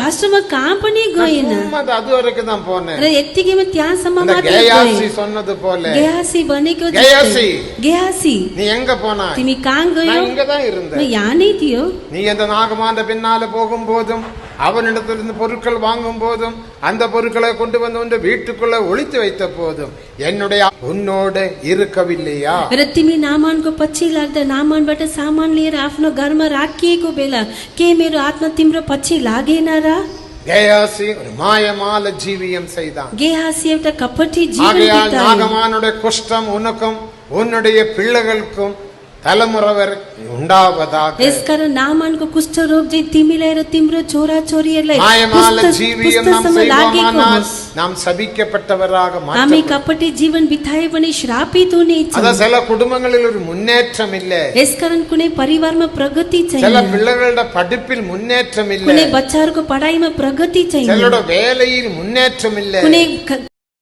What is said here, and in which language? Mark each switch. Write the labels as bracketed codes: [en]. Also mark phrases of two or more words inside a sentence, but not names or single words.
[ta] அது வரைக்கும் தான் போனேன். கேயாசி சொன்னது போல கேயாசி நீ எங்க போனா? நான் இங்க தான் இருந்தேன். நீ அந்த நாகமான பின்னால போகும் போதும் அவனிடத்திலிருந்து பொருட்கள் வாங்கும் போதும் அந்த பொருட்களை கொண்டு வந்து வீட்டுக்குள்ள ஒளித்து வைத்த போதும் என்னுடைய உன்னோடு இருக்கவில்லையா? [ne] तिमी नामानको पछि लाग्दा नामानबाट सामान लिएर आफ्नो घरमा राखिएको बेला के मेरो आत्मा तिम्रो पछि लागेन र? [ta] கேயாசி ஒரு மாயமால ஜீவியம் செய்தான். [ne] கேயாசி एउटा कपटी जीवन बितायो. [ta] நாகமானுடைய குஷ்டம் உனக்கும் உன்னுடைய பிள்ளைகளுக்கும் தலைமுறை வரை உண்டாவதாக. [ne] यसकारण नामानको कुष्ठ रोग चाहिँ तिमीलाई र तिम्रो छोरा छोरीहरूलाई [ta] மாயமால ஜீவியம் நாம் செய்வோமானால் நாம் சபிக்கப்பட்டவராக மாட்டோம். [ne] हामी कपटी जीवन बिताए पनि श्रापित हुनेछौँ. [ta] அத சில குடும்பங்களில் ஒரு முன்னேற்றம் இல்லை. [ne] यसकारण कुनै परिवारमा प्रगति छैन. [ta] சில பிள்ளைகளுடைய படிப்பில் முன்னேற்றம் இல்லை. [ne] कुनै बच्चाहरूको पढाइमा प्रगति छैन. [ta] சிலரோட வேலையில் முன்னேற்றம் இல்லை. [ne] कुनै